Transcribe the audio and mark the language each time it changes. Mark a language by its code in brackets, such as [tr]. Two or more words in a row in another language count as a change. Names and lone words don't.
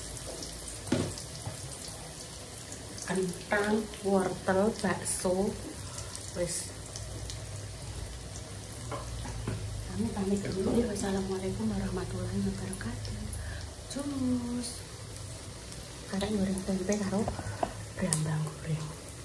[id] kentang, wortel, bakso, wes. Kami pamit dulu ya. [ar] والسلام عليكم ورحمة الله وبركاته. [id] Cus. [jv] Sekarang goreng tempe karo brambang goreng.